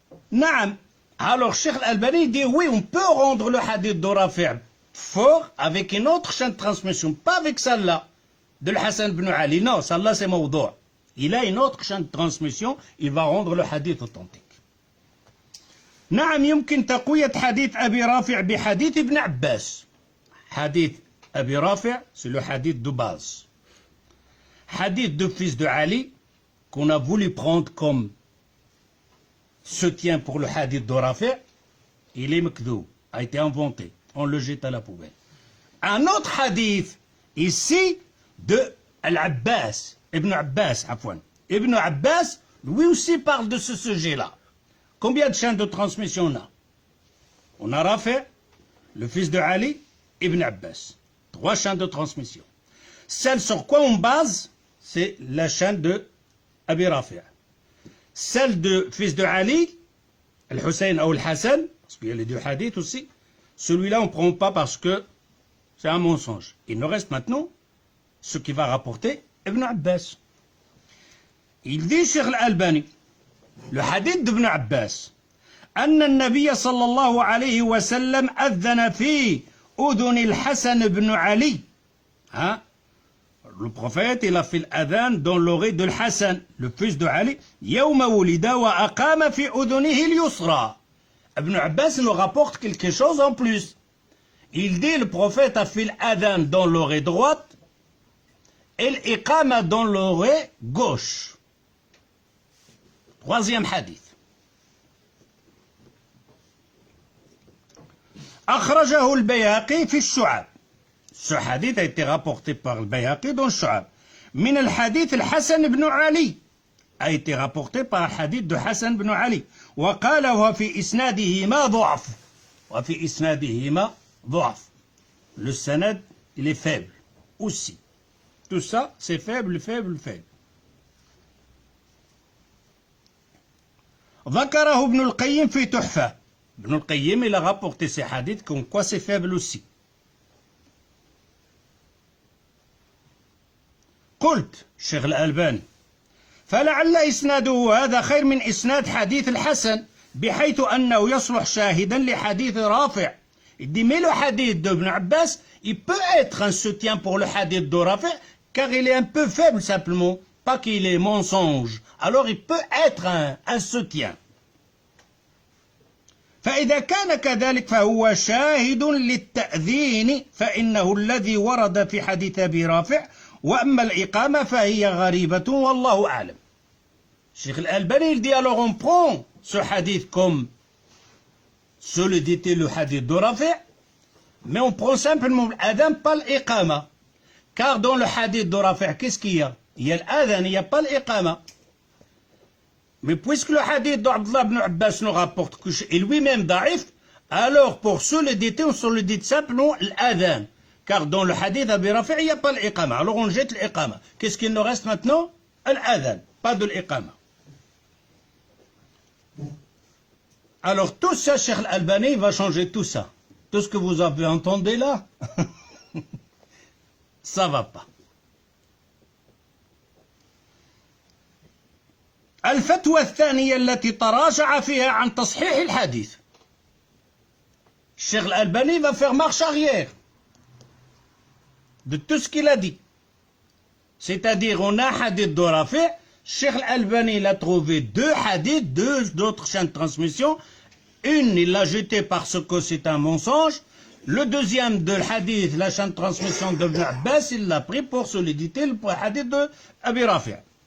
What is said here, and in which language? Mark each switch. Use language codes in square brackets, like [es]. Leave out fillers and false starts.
[fr] Naam. Alors Cheikh Al-Albani dit oui, on peut rendre le hadith de Rafi' fort avec une autre chaîne de transmission, pas avec celle-là de Hassan ibn Ali. Non, celle-là c'est mawdou'. Il a une autre chaîne de transmission, il va rendre le hadith authentique. [ar] نعم يمكن تقوية حديث أبي رافع بحديث ابن عباس. حديث أبي رافع [fr] c'est le hadith de base. Hadith de fils de Ali qu'on a voulu prendre comme soutien pour le hadith de Rafi', il est mekdou, a été inventé. On le jette à la poubelle. Un autre hadith ici de Al-Abbas, Ibn Abbas, afwan. Ibn Abbas, lui aussi parle de ce sujet-là. Combien de chaînes de transmission on a? On a Rafi', le fils de Ali, Ibn Abbas. 3 chaînes de transmission. Celle sur quoi on base, c'est la chaîne de Abi Rafi'. Celle de fils de Ali, Al-Hussein ou Al-Hassan, parce qu'il y a les 2 hadiths aussi, celui-là on ne prend pas parce que c'est un mensonge. Il nous reste maintenant ce qui va rapporter Ibn Abbas. Il dit Cheikh Al-Albani, le hadith d'Ibn Abbas, [ar] أن النبي صلى الله عليه وسلم أذن في أذن الحسن بن علي. [fr] Hein? Le prophète, il a fait l'adhan dans l'oreille de Hassan, le fils de Ali, [ar] يوم ولد وأقام في أذنه اليسرى. [fr] Ibn Abbas nous rapporte quelque chose en plus. Il dit le prophète a fait l'adhan dans l'oreille droite et l'iqama dans l'oreille gauche. 3e hadith. [ar] أخرجه البيهقي في الشعب. [fr] Ce hadith a été rapporté par le Bayhaqi dans le Shu'ab. [ar] من الحديث الحسن بن علي [fr] a été rapporté par le hadith de Hassan بن علي. [ar] وقال وفي إسنادهما ضعف. وفي إسنادهما ضعف. [fr] Le sanad, il est faible aussi. Tout ça, c'est faible, faible, faible. [ar] ذكره ابن القيم في تحفة. [fr] Ibn al-Qayyim, il a rapporté ces hadiths comme quoi c'est faible aussi. [ar] قلت شيخ الألباني فلعل إسناده هذا خير من إسناد حديث الحسن بحيث أنه يصلح شاهدا لحديث رافع. [fr] Il dit mais le hadith d'Ibn Abbas il peut être un soutien pour le hadith de Rafi' car il est un peu faible simplement, pas qu'il est mensonge. Alors il peut être un soutien. [ar] فإذا كان كذلك فهو شاهد للتأذين فإنه الذي ورد في حديث أبي رافع وأما الإقامة فهي غريبة والله أعلم. [fr] Cheikh Al-Albani il dit alors on prend ce hadith comme solidité le hadith de Rafi' mais on prend simplement l'adhan pas l'iqama car dans le hadith de Rafi' qu'est-ce qu'il y a? Il y a l'adhan, il n'y a pas l'iqama. Mais puisque le hadith d'Abdullah ibn Abbas nous rapporte qu'il lui-même daif, alors pour solidité on solidite simplement l'adhan car dans le hadith d'Abi Rafi' il n'y a pas l'iqama. Alors on jette l'iqama. Qu'est-ce qu'il nous reste maintenant? L'adhan, pas de l'iqama. Alors tout ça, Cheikh Al-Albani va changer tout ça. Tout ce que vous avez entendu là, ça va pas. [ar] الفتوى الثانية التي تراجع فيها عن تصحيح الحديث. [fr] Cheikh Al-Albani va faire marche arrière de tout ce qu'il a dit. C'est-à-dire, on a un hadith de Rafi', Cheikh Al-Albani il a trouvé deux hadiths, deux autres chaînes de transmission. Une, il l'a jetée parce que c'est un mensonge. Le deuxième de hadith, la chaîne de transmission de Ibn Abbas, il l'a pris pour solidité le hadith de Abi Rafi'.